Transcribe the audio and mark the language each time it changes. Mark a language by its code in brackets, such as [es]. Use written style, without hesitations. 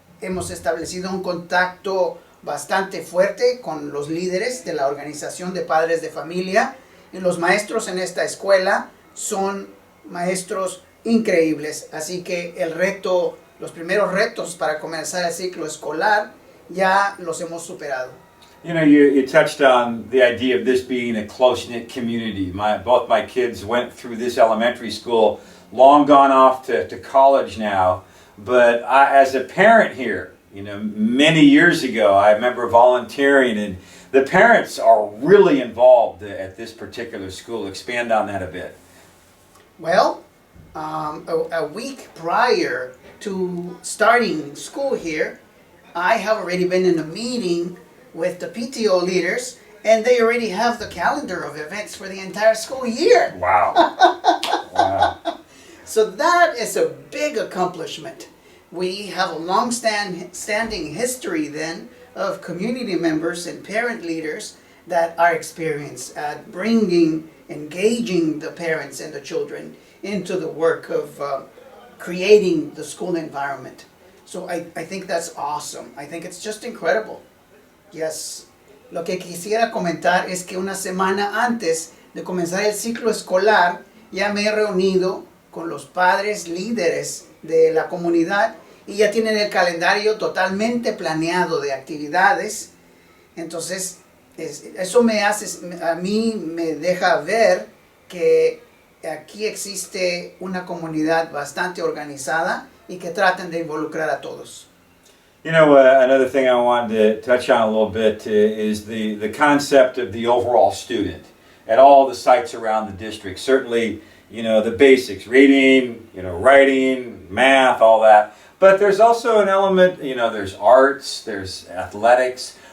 [es] hemos establecido un contacto bastante fuerte con los líderes de la organización de padres de familia, y los maestros en esta escuela son maestros increíbles. Así que los primeros retos para comenzar el ciclo escolar ya los hemos superado. [en] You know, you touched on the idea of this being a close-knit community. Both my kids went through this elementary school, long gone off to college now. But as a parent here, many years ago, I remember volunteering, and the parents are really involved at this particular school. Expand on that a bit. Well, a week prior to starting school here, I have already been in a meeting with the PTO leaders, and they already have the calendar of events for the entire school year. Wow. Wow. So that is a big accomplishment. We have a long-standing history then of community members and parent leaders that are experienced at engaging the parents and the children into the work of creating the school environment. So I think that's awesome. I think it's just incredible. Yes. [es] Lo que quisiera comentar es que una semana antes de comenzar el ciclo escolar ya me he reunido con los padres líderes de la comunidad y ya tienen el calendario totalmente planeado de actividades. Entonces, eso a mí me deja ver que aquí existe una comunidad bastante organizada y que tratan de involucrar a todos. [en] You know, another thing I wanted to touch on a little bit is the concept of the overall student at all the sites around the district. Certainly, the basics, reading, writing, math, all that. But there's also an element, you know, there's arts, there's athletics.